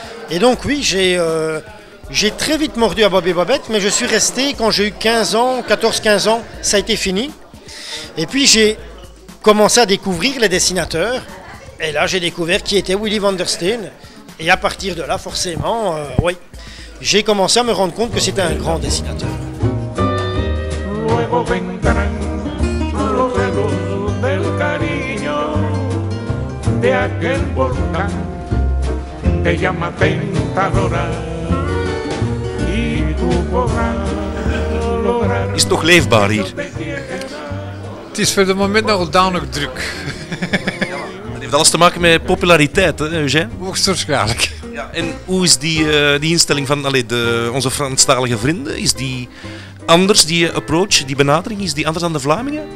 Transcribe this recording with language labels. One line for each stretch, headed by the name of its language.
French: Et donc oui, j'ai très vite mordu à Bob et Bobette, mais je suis resté quand j'ai eu 15 ans, 14-15 ans, ça a été fini. Et puis j'ai commencé à découvrir les dessinateurs. Et là j'ai découvert qui était Willy van der Steen. Et à partir de là, forcément, oui, j'ai commencé à me rendre compte que c'était un grand dessinateur.
Spanish: Luego vendrán los celos del cariño de aquel volcán te llama tentadora y tú podrás lograr.
Dutch: Is het nog leefbaar hier? Het is voor het moment nog danig druk. Het heeft alles te maken met populariteit, hè, Eugène? Hoogstwaarschijnlijk. Ja, en hoe is die instelling van onze Franstalige vrienden? Is die anders, die approach, die benadering, is die anders dan de Vlamingen?